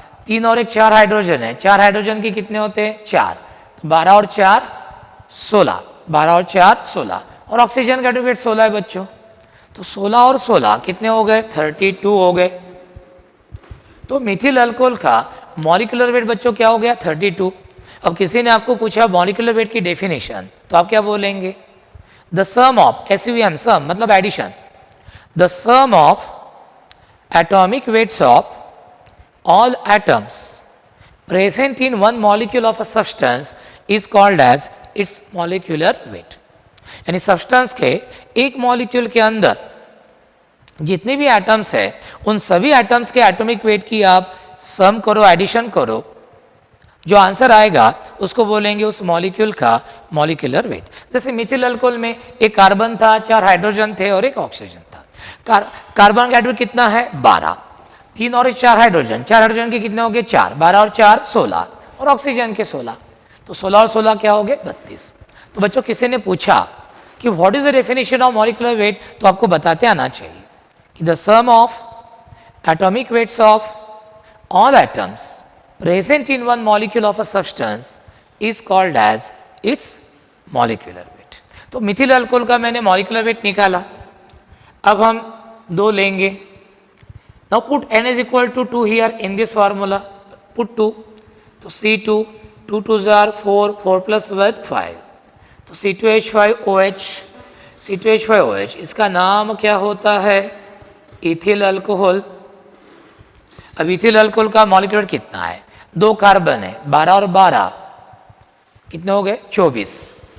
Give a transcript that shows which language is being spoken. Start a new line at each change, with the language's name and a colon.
Hindi: 3 और 1 4 हाइड्रोजन है, 4 हाइड्रोजन के कितने होते हैं? 4, तो 12 और 4 16, 12 और 4 16, और ऑक्सीजन का एटम वेट 16 है बच्चों, तो 16 और 16 कितने हो गए? 32 हो गए। तो मिथिल अल्कोहल का मॉलिक्यूलर वेट बच्चों क्या हो गया? 32। अब किसी ने आपको पूछा मॉलिक्यूलर वेट की डेफिनेशन, तो आप क्या बोलेंगे?
English: the sum of SUM,
Hindi: सम मतलब addition,
English: The sum of atomic weights of all atoms present in one molecule of a substance is called as its molecular weight।
Hindi: यानी सब्सटेंस के एक मॉलिक्यूल के अंदर जितने भी एटम्स है, उन सभी एटम्स के एटॉमिक वेट की आप सम करो, एडिशन करो, जो आंसर आएगा उसको बोलेंगे उस मॉलिक्यूल का मॉलिक्यूलर वेट। जैसे मिथिल अल्कोहल में एक कार्बन था, 4 हाइड्रोजन थे और एक ऑक्सीजन था। कार्बन का एटम कितना है? 12। 3 और 4 हाइड्रोजन, 4 हाइड्रोजन के कितने हो गए? 4, 12 और 4 16, और ऑक्सीजन के 16, तो 16 और 16 क्या हो गए? 32। तो बच्चों किसी ने पूछा कि
English: what is the definition of molecular weight,
Hindi: तो आपको बताते आना चाहिए कि
English: The sum of atomic weights of all atoms present in one molecule of a substance is called as its molecular weight.
Hindi: तो मिथिल अल्कोहल का मैंने मॉलिक्यूलर वेट निकाला। अब हम 2 लेंगे.
English: Now put n is equal to 2 here in this formula. Put 2. तो C2, 2 2s are 4, 4 plus 1 5.
Hindi: तो C2H5OH, C2H5OH इसका नाम क्या होता है? Ethyl alcohol. अब इथिल अल्कोहल का मॉलिक्यूलर कितना है? 2 कार्बन है, 12 और 12 कितने हो गए? 24.